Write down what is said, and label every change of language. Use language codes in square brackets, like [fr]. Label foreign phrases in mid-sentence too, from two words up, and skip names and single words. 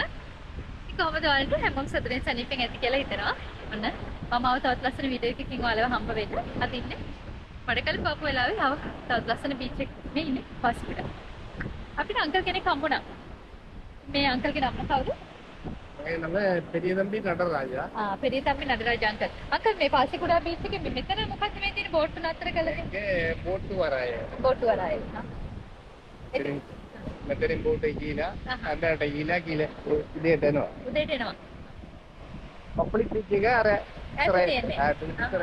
[si] ඉතින් කොහමද ඔයාලට හැමෝම සතුටින් සනීපෙන් ඇති කියලා හිතනවා. ඔන්න මම ආව තවත් ලස්සන වීඩියෝ එකකින් ඔයාලව හම්බ වෙන්න. අද ඉන්නේ මඩකල් පාපු වෙලාවේ ආව තවත් ලස්සන බීච් එකක මේ ඉන්නේ පාස්පිට. අපිට අංකල් කෙනෙක් හම්බුණා. මේ අංකල්ගේ නම කවුද? මගේ නම பெரிய தம்பி நடராஜா பெரிய தம்பி நடராஜ் අංකල්. අංකල් මේ පාසිකුඩා බීච් එකේ මෙතන මොකක්ද මේ තියෙන බෝට් නතර කළේ? ඒකේ බෝට්ටු වරාය. බෝට් වරාය. මෙතනින් බෝට් එක ගිහලා අnder ගිහලා කියලා උදේට එනවා. උදේට එනවා. පබ්ලික් බීච් එක අර ඉස්සර